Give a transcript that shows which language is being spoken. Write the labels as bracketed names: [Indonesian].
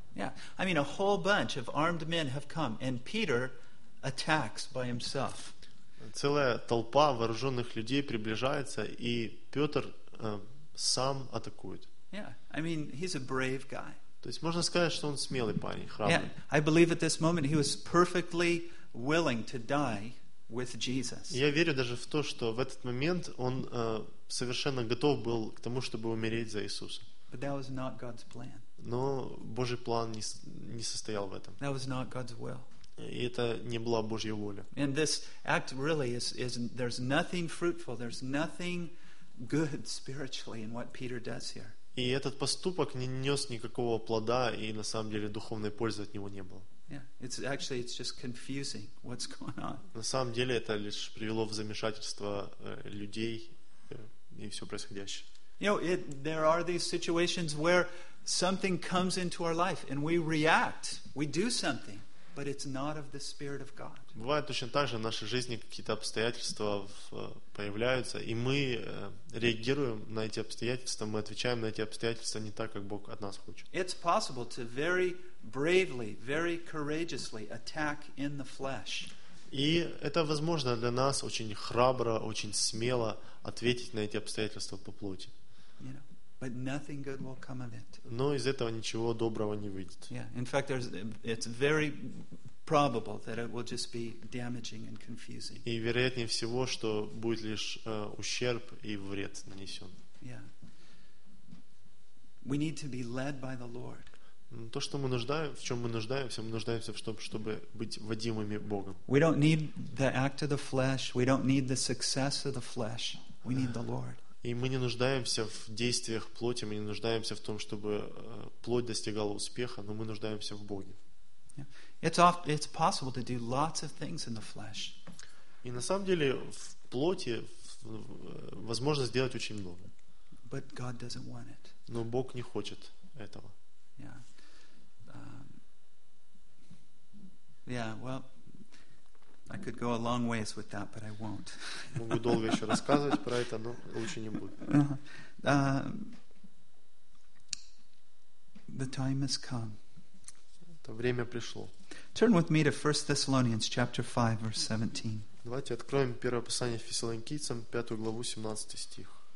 [English] Yeah, I mean, a whole bunch of armed men have come, and Peter attacks by himself. [Russian] Целая толпа вооруженных людей приближается, и Петр сам атакует. [English] Yeah, I mean, he's a brave guy. [Russian] То есть можно сказать, что он смелый парень, храбрый. [English] Yeah, I believe at this moment he was perfectly willing to die with Jesus. [Russian] Я верю даже в то, что в этот момент он совершенно готов был к тому, чтобы умереть за Иисуса. [English] But that was not God's plan. [Russian] Но Божий план не состоял в этом. [English] That was not God's will. [Russian] И это не была Божья воля. [English] And this act really is there's nothing fruitful, there's nothing good spiritually in what Peter does here. [Russian] И этот поступок не нес никакого плода, и на самом деле духовной пользы от него не было. [English] Yeah, it's just confusing what's going on. [Russian] На самом деле это лишь привело в замешательство людей и все происходящее. [English] You know, there are these situations where something comes into our life and we react, we do something, but it's not of the Spirit of God. [Russian] Бывает точно так же, в нашей жизни какие-то обстоятельства появляются, и мы реагируем на эти обстоятельства, мы отвечаем на эти обстоятельства не так, как Бог от нас хочет. [English] It's possible to very bravely, very courageously attack in the flesh. [Russian] И это возможно для нас очень храбро, очень смело ответить на эти обстоятельства по плоти. [English] You know, but nothing good will come of it. [Russian] Но из этого ничего доброго не выйдет. [English] Yeah, in fact, it's very probable that it will just be damaging and confusing. [Russian] И вероятнее всего, что будет лишь ущерб и вред нанесен. [English] Yeah. We need to be led by the Lord. [Russian] То, что мы нуждаемся, в чем мы нуждаемся в том, чтобы быть водимыми Богом. [English] We don't need the act of the flesh. We don't need the success of the flesh. We need the Lord. [Russian] И мы не нуждаемся в действиях плоти, мы не нуждаемся в том, чтобы плоть достигала успеха, но мы нуждаемся в Боге. [English] It's possible to do lots of things in the flesh. [Russian] И на самом деле в плоти возможно сделать очень много. [English] But God doesn't want it. [Russian] Но Бог не хочет этого. [English] Yeah. Yeah, well, I could go a long ways with that, but I won't. [Russian] Могу долго еще рассказывать про это, но лучше не буду. [English] The time has come. [Russian] Это время пришло. [English] Turn with me to 1 Thessalonians chapter 5, verse 17. [Russian] Давайте откроем первое послание Фессалоникийцам, 5 главу, 17 стих.